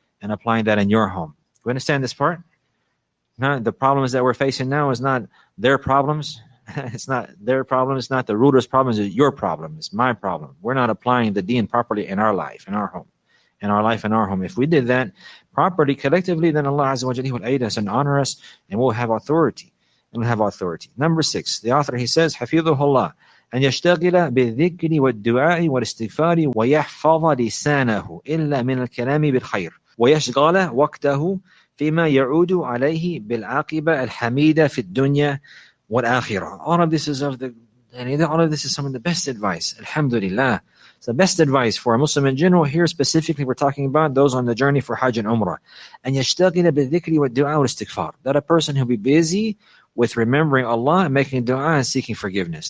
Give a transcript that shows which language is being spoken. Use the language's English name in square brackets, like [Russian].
[English] You understand this part? No, the problems that we're facing now is not their problems. It's not their problem. It's not the ruler's problem. It's your problem. It's my problem. We're not applying the deen properly in our life, in our home. If we did that properly, collectively, then Allah Azza wa Jalla will aid us and honor us, and we'll have authority. Number 6, the author, he says, [Arabic] Hafidhuhullah, أن يشتغل بالذكر والدعاء والاستغفار ويحفظ لسانه إلا من الكلام بالخير ويشغل وقته فيما يعود عليه بالعاقبة الحميدة في الدنيا والآخرة. [English] All of this is some of the best advice. Alhamdulillah. It's the best advice for a Muslim in general. Here specifically, we're talking about those on the journey for Hajj and Umrah. [Arabic] And يشتغل بالذكر والدعاء والاستغفار. [English] That a person who be busy with remembering Allah and making dua and seeking forgiveness.